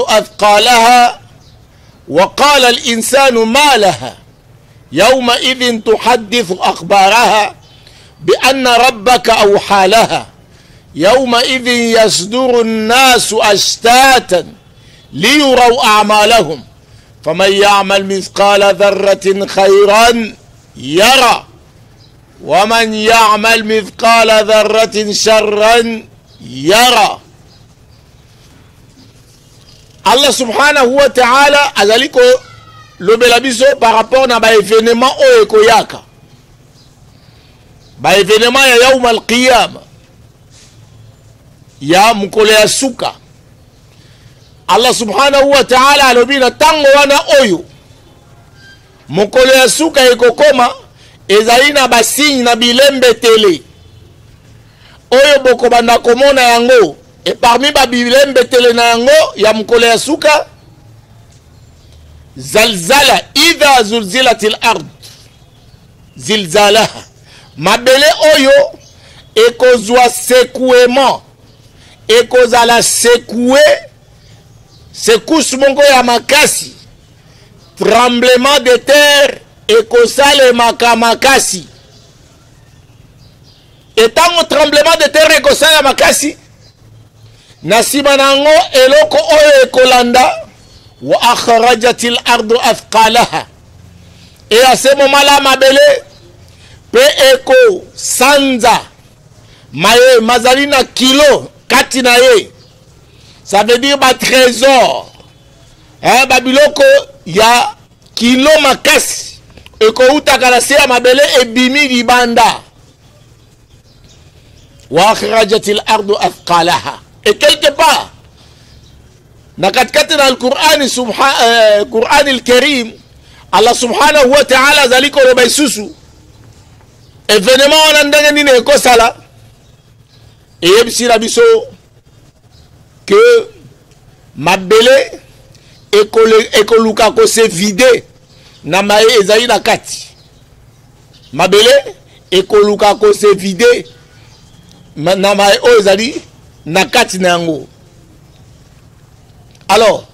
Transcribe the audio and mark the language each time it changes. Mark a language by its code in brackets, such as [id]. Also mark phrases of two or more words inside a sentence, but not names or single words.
[ar] أثقالها وقال الإنسان ما لها يومئذ تحدث أخبارها بأن ربك أوحى لها يومئذ يصدر الناس أشتاتا ليروا أعمالهم فمن يعمل مثقال ذرة خيرا يرى ومن يعمل مثقال ذرة شرا يرى. الله سبحانه وتعالى [ln] azaliko lobela biso [fr] par rapport [ln] na ba événement oyo ekoyaka, ba événement ya [ar] يوم القيامة [ln] ya mukolo ya suka. [ar] الله سبحانه وتعالى [ln] alobi na tango wana oyo mokolo ya suka ekokoma ezali na basinyi na bilembe tele oyo boko banda komona yango, [fr] et parmi [ln] ba bilembe tele na yango ya mokolo ya suka [ar] زلزلة إذا زلزلت الأرض زلزالها, [ln] mabele oyo ekozwa secouement, ekozala [fr] secoué secousse [ln] mongo ya makasi, [fr] tremblement de terre [ln] ekosale makamakasi. Etango [fr] tremblement de terre [ln] ekosale makasi, nasima nango eloko oyo ekolanda wa [ar] أخرجت الأرض أثقالها, [fr] et à ce moment là [ln] mabele pe eko sanza maye mazali na kilo kati na ye, [fr] ça veut dire [ln] ba trésor babiloko ya kilo makasi eko utaka na se ya mabele ebimi libanda. [ar] وأخرجت الأرض أثقالها, [fr] et quelque part [ln] na katikati na [ar] القرآن قرآن الكريم الله سبحانه وتعالى [ln] zaliko loba isusu événement wana ndenge nini ekosala eyebisila biso que mabele ekoluka ko [fr] se vide [ln] na maye ezali na kati. Mabele ekoluka ko [fr] se vide [ln] na maye o ezali na kati na yango.